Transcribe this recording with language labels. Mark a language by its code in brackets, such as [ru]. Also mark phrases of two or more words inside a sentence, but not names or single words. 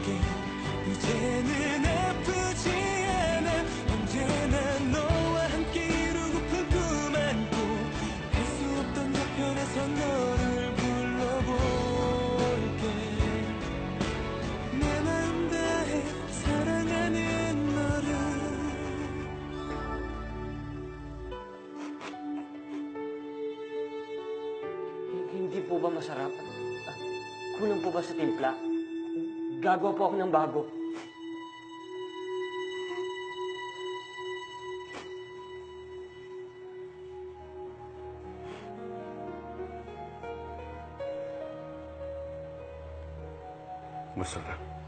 [ko] 이제는 아프지 않아. 언제나 너와 함께 이루고픈 꿈 안고 갈 수 없던 저편에서 너를 불러볼게. 내 마음 다해 사랑하는 너를. [tl] Hindi po ba masarap? Kulang po ba sa timpla? Gagawa po ako ng bago. Masarap.